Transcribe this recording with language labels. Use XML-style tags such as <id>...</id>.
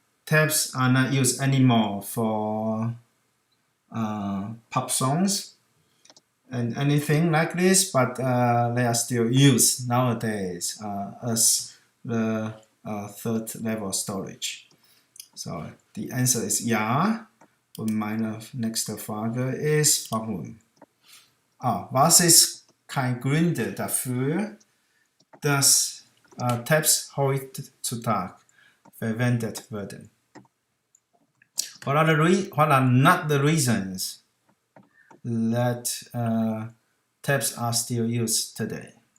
<en>Tabs are not used anymore for pop songs and anything like this, but they are still used nowadays as the third level storage.</en> <de>So, die answer ist ja. Und meine nächste Frage ist, warum? Was ist kein Grund dafür, dass Tabs heutzutage verwendet werden?</de> <en>What are not the reasons that tabs are still used today?</en>